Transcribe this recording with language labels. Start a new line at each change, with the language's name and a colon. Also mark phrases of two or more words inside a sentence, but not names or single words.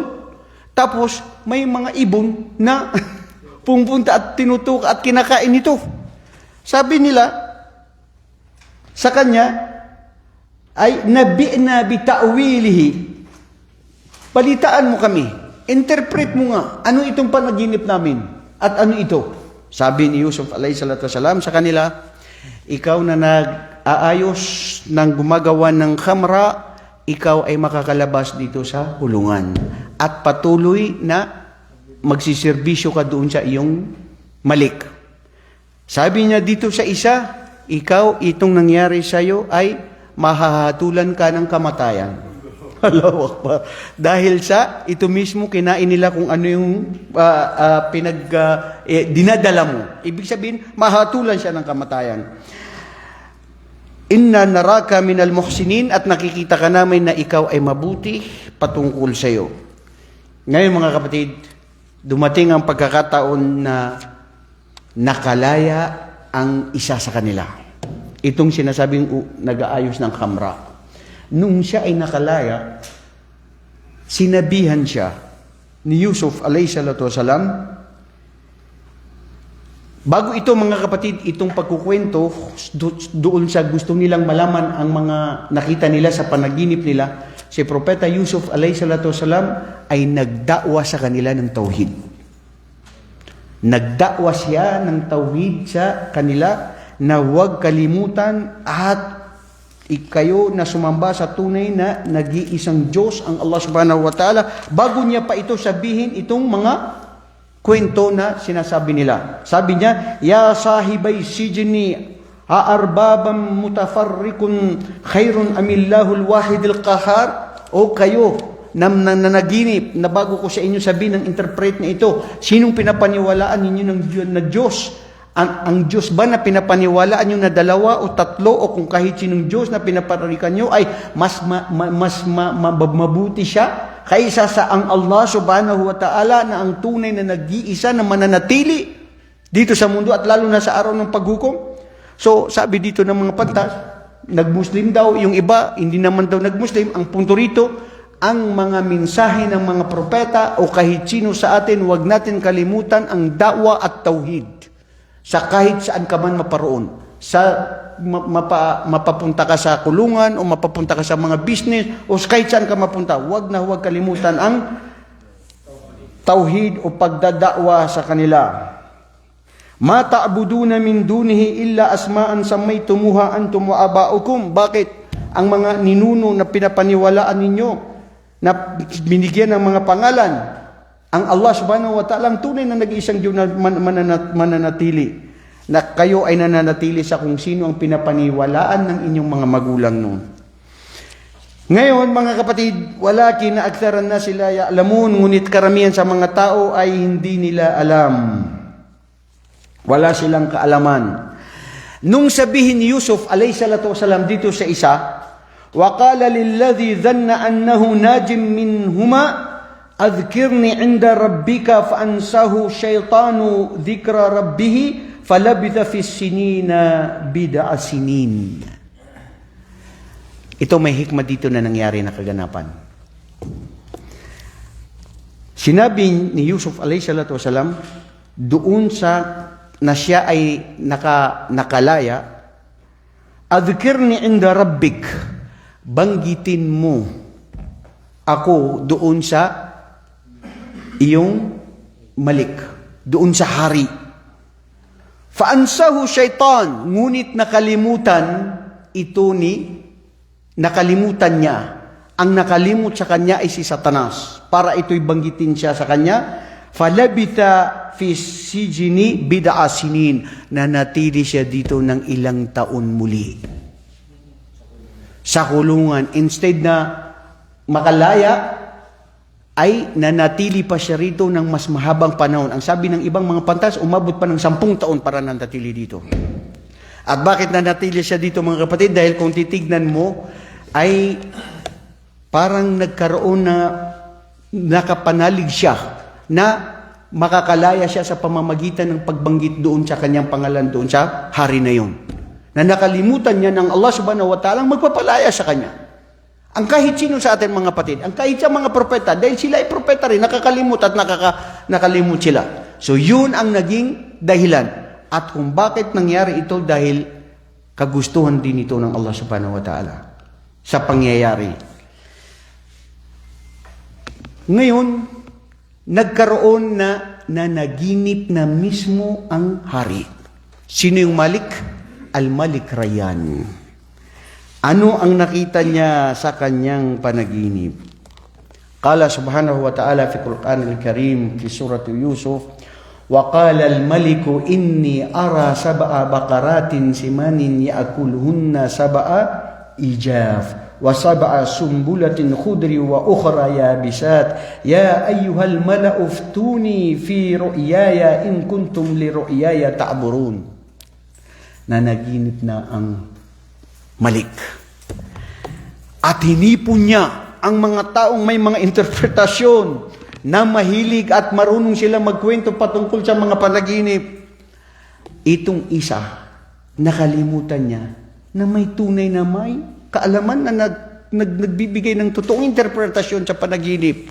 Filipino: Tapos may mga ibon na pumunta at tinutok at kinakain ito. Sabi nila sa kanya ay
Arabic: نبئنا بتأويله.
Filipino: Balitaan mo kami. Interpret mo nga ano itong panaginip namin at ano ito. Sabi ni Yusuf
Arabic: عليه الصلاة والسلام
Filipino: sa kanila, ikaw na nag-aayos ng gumagawa ng khamra, ikaw ay makakalabas dito sa kulungan. At patuloy na magsiservisyo ka doon sa iyong Malik. Sabi niya dito sa isa, ikaw, itong nangyari sa iyo ay mahahatulan ka ng kamatayan. Halawak pa. Dahil sa ito mismo, kinain nila kung ano yung dinadala mo. Ibig sabihin, mahatulan siya ng kamatayan.
Arabic: إنا نراك من المحسنين,
Filipino: at nakikita ka namin na ikaw ay mabuti patungkol sa iyo. Ngayon mga kapatid, dumating ang pagkakataon na nakalaya ang isa sa kanila. Itong sinasabing nag-aayos ng khamra. Nung siya ay nakalaya, sinabihan siya ni Yusuf
Arabic: عليه الصلاة والسلام.
Filipino: Bago ito mga kapatid, itong pagkukwento doon sa gusto nilang malaman ang mga nakita nila sa panaginip nila, si Propeta Yusuf
Arabic: عليه الصلاة والسلام
Filipino: ay nagdakwa sa kanila ng tauhid. Nagdakwa siya ng tauhid sa kanila na huwag kalimutan at kayo na sumamba sa tunay na nag-iisang Diyos ang
Arabic: الله سبحانه وتعالى,
Filipino: bago niya pa ito sabihin itong mga kwento na sinasabi nila. Sabi niya,
Arabic: يا صاحبي السجن أأرباب متفرقون خير أم الله الواحد القهار.
Filipino: O kayo na nanaginip na bago ko sa inyo sabihin ng interpret na ito, sinong pinapaniwalaan ninyo na Diyos? Ang Diyos ba na pinapaniwalaan nyo na 2 o 3 o kung kahit sinong Diyos na pinaparikan nyo ay mas mabuti siya kaysa sa ang
Arabic: الله سبحانه وتعالى
Filipino: na ang tunay na nag-iisa na mananatili dito sa mundo at lalo na sa araw ng paghukom. So, sabi dito ng mga pantas, nag-Muslim daw, yung iba, hindi naman daw nag-Muslim. Ang punto rito, ang mga mensahe ng mga propeta o kahit sino sa atin, huwag natin kalimutan ang da'wa at tauhid. Sa kahit saan ka man maparoon. Sa mapapunta ka sa kulungan o mapapunta ka sa mga business o kahit saan ka mapunta, huwag kalimutan ang tauhid o pagdadakwa sa kanila.
Arabic: ما تعبدون من دونه إلا أسماء سميتموها أنتم وآباؤكم.
Filipino: Bakit? Ang mga ninuno na pinapaniwalaan ninyo, na binigyan ng mga pangalan, ang
Arabic: الله سبحانه وتعالى
Filipino: ang tunay na nag-iisang Diyos na mananatili. Na kayo ay nananatili sa kung sino ang pinapaniwalaan ng inyong mga magulang noon. Ngayon, mga kapatid,
Arabic: ولكن أكثر الناس لا يعلمون,
Filipino: ngunit karamihan sa mga tao ay hindi nila alam. Wala silang kaalaman. Nung sabihin ni Yusuf,
Arabic: عليه الصلاة والسلام,
Filipino: dito sa isa,
Arabic: وَقَالَ لِلَّذِي ظَنَّ أَنَّهُ نَاجٍ مِّنْهُمَا أَذْكِرْنِي عِنْدَ رَبِّكَ فَأَنْسَهُ شَيْطَانُ ذِكْرَ رَبِّهِ فَلَبِثَ فِي السِّنِينَ بِضْعَ سِنِينَ.
Filipino: Ito may hikmah dito na nangyari na kaganapan. Sinabi ni Yusuf
Arabic: عليه الصلاة والسلام,
Filipino: doon sa na siya ay nakalaya,
Arabic: اذكرني عند ربك,
Filipino: banggitin mo ako doon sa iyong malik, doon sa hari.
Arabic: فأنساه الشيطان,
Filipino: ngunit nakalimutan niya. Ang nakalimut sa kanya ay si Satanas. Para ito'y banggitin siya sa kanya,
Arabic: فلبث في السجن بضع سنين,
Filipino: na natili siya dito ng ilang taon muli sa kulungan. Instead na makalaya, ay nanatili pa siya rito ng mas mahabang panahon. Ang sabi ng ibang mga pantas, umabot pa ng 10 taon para nanatili dito. At bakit nanatili siya dito, mga kapatid? Dahil kung titignan mo, ay parang nagkaroon na nakapanalig siya na makakalaya siya sa pamamagitan ng pagbanggit doon sa kanyang pangalan doon sa hari na yun. Na nakalimutan niya ng
Arabic: الله سبحانه وتعالى
Filipino: magpapalaya sa kanya. Ang kahit sino sa atin mga kapatid, ang kahit sa mga propeta, dahil sila ay propeta rin, nakakalimut at nakalimut sila. So yun ang naging dahilan. At kung bakit nangyari ito, dahil kagustuhan din ito ng
Arabic: الله سبحانه وتعالى
Filipino: sa pangyayari. Ngayon, nagkaroon na nanaginip na mismo ang hari. Sino yung Malik? Al-Malik Rayyan. Ano ang nakita niya sa kanyang panaginip?
Arabic: قال سبحانه وتعالى في القرآن الكريم في سورة يوسف، وقال الملك إني أرى سبع بقرات سمان يأكلهن سبع عجاف وسبع سنبلات خضر وأخر يابسات يا أيها الملأ أفتوني في رؤياي إن كنتم للرؤيا تعبرون.
Filipino: Nanaginip na ang Malik. At hinipon niya ang mga taong may mga interpretasyon na mahilig at marunong sila magkwento patungkol sa mga panaginip. Itong isa, nakalimutan niya na may tunay na may kaalaman na nagbibigay ng totoong interpretasyon sa panaginip.